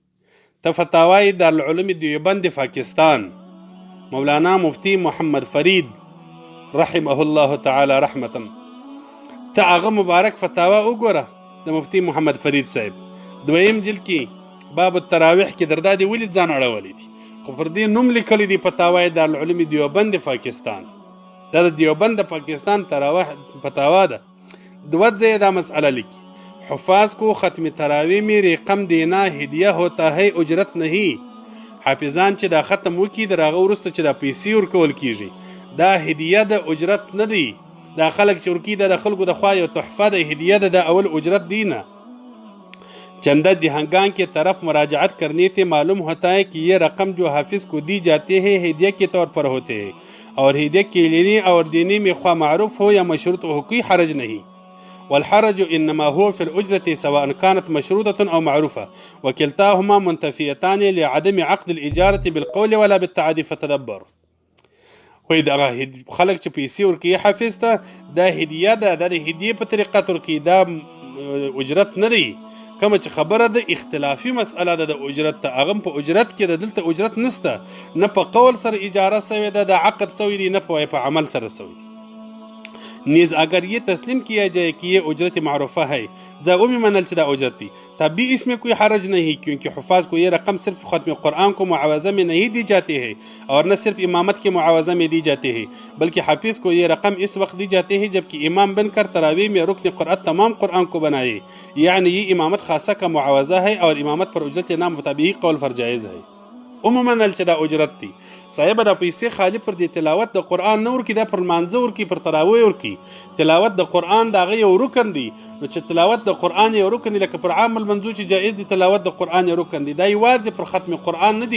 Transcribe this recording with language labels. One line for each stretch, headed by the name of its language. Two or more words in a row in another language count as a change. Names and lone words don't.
Pashto: ته فتاوای دارالعلوم دیوبند پاکستان مولانا مفتی محمد فرید
Arabic: رحمه الله تعالی
Pashto: رحمتا، ته هغه مبارک فتاوا وګوره د مفتی محمد فرید صاحب دویم جلد کې باب التراویح کې دردا دی ولې ځان اړولی دي، خو پر دې نوم لیکلی دی فتاوای دارالعلوم دیوبند پاکستان. دا د دیوبند پاکستان تراویح فتاوا ده. دو ځای دا مسئله لیکي،
Urdu: حفاظ کو ختم تراویح میں رقم دینا هدیه ہوتا ہے اجرت نہیں.
Pashto: حافظان چې دا ختم وکي د هغه وروسته چې دا پیسې ورکول کیږي دا هدیه د اجرت نه دی. دا خلک چې ورکي دا د خلکو د خوا یو تحفه د هدیه ده، د اول اجرت دی نه.
Urdu: چندہ دہنگان کے طرف مراجعت کرنے سے معلوم ہوتا ہے کہ یہ رقم جو حافظ کو دی جاتی ہے ہدیہ کے طور پر ہوتے ہیں، اور ہدیہ کے لینے اور دینے میں خواہ معروف ہو یا مشروط ہو کوئی حرج نہیں.
Arabic: والحرج انما هو في الاجرة سواء كانت مشروطة او معروفة، وكلتاهما منتفيتان لعدم عقد الإجارة بالقول ولا بالتعدي. فتدبر.
Pashto: وای دا خلک چې پیسې ورکوي حافظ ته دا هدیه ده، دا د هدیې په طریقه ورکوي، دا اجرت نه دی. کومه چې خبره ده اختلافي مسئله ده د اجرت ته، هغه په اجرت کې ده، دلته اجرت نسته، نه په قول سره اجاره سوی ده، د عقد سوی دی، نه په عمل سره سوی دی.
Urdu: نیز اگر یہ تسلیم کیا جائے کہ یہ اجرت معروفہ ہے،
Pashto: ضابطی منل چدا اجرت دی،
Urdu: تب بھی اس میں کوئی حرج نہیں، کیونکہ حفاظ کو یہ رقم صرف ختم قرآن کو معاوضہ میں نہیں دی جاتی ہے اور نہ صرف امامت کے معاوضہ میں دی جاتی ہے، بلکہ حافظ کو یہ رقم اس وقت دی جاتی ہے جبکہ امام بن کر تراویح میں رکن قرآن تمام قرآن کو بنائے. یعنی یہ امامت خاصہ کا معاوضہ ہے اور امامت پر اجرت نام مطابق قول فر جائز ہے.
Pashto: عموماً چې دا اجرت دی. صاحب دا پیسې خالی پر دې تلاوت د قرآن نه ورکي، دا پر مانځه ورکي، پر تراویح ورکي. تلاوت د قرآن د هغه یو رکن دی، نو چې تلاوت د قرآن یو رکن دی، لکه پر عام المنځو چې جایز دی تلاوت د قرآن یو رکن دی، دا یوازې پر ختم قرآن نه دی.